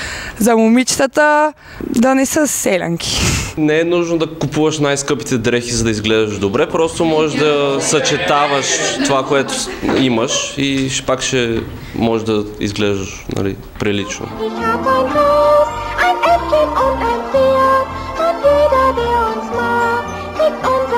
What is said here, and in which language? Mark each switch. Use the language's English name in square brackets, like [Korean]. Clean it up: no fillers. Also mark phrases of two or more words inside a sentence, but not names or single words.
[Bulgarian] За момичетата да не са селянки. Не е нужно да купуваш най-скъпите дрехи, за да изглеждаш добре, просто можеш да съчетаваш това, което имаш и пак ще можеш да изглеждаш, нали, прилично. [German] lieb und entbehrt, und jeder, der uns mag, kriegt